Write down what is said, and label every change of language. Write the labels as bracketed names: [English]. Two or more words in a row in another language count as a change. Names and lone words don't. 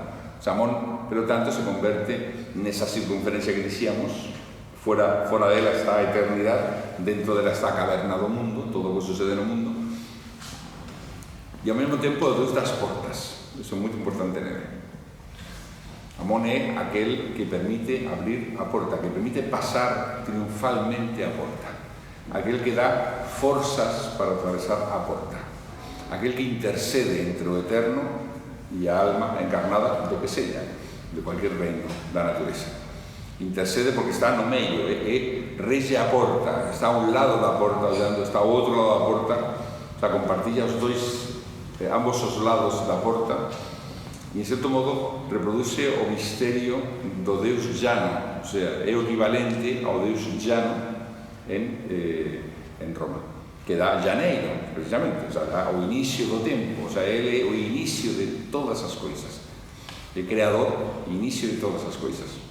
[Spanish] O sea, [Galician] Amón, pelo tanto, se converte nesa circunferencia que dixíamos, fora dela está a eternidade, dentro dela está a caverna do mundo, todo o que sucede no mundo, e ao mesmo tempo o deus das portas. Iso é moito importante nele. Amón é aquel que permite abrir a porta, que permite pasar triunfalmente a porta, aquel que dá forzas para atravesar a porta, aquel que intercede entre o eterno e a alma encarnada do que sella, de [Spanish] cualquier reino [Galician] da natureza. Intercede porque está no meio, rege a porta, está a un lado da porta olhando, está ao outro lado da porta, [Spanish] o sea, [Galician] compartilla os dois, ambos os lados da porta, e, en certo modo, reproduce o misterio do deus llano, [Spanish] o sea, [Galician] é o equivalente ao deus llano en Roma. que dá Janeiro, precisamente, [Spanish] o sea, [Galician] dá o inicio do tempo, [Spanish] o sea, [Galician] ele é o inicio de todas as coisas, é creador e inicio de todas as coisas.